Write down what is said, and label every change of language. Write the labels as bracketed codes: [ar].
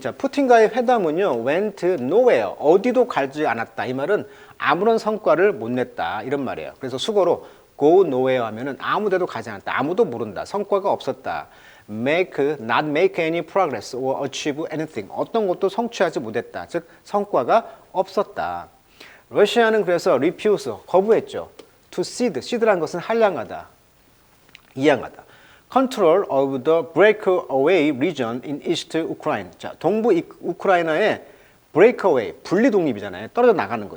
[ko] 자, 푸틴과의 회담은요 [en] went nowhere. [ko] 어디도 가지 않았다. 이 말은 아무런 성과를 못 냈다. 이런 말이에요. 그래서 수거로 [en] go nowhere [ko] 하면은 아무데도 가지 않았다. 아무도 모른다. 성과가 없었다. [en] not make any progress or achieve anything. [ko] 어떤 것도 성취하지 못했다. 즉 성과가 없었다. 러시아는 그래서 [en] refuse [ko] 거부했죠. [en] to cede, cede [ko] 라는 것은 한량하다, 이양하다. [en] Control of the breakaway region in East Ukraine. [ko] 자, 동부 우크라이나의 [en] breakaway, [ko] 분리 독립이잖아요. 떨어져 나가는 거.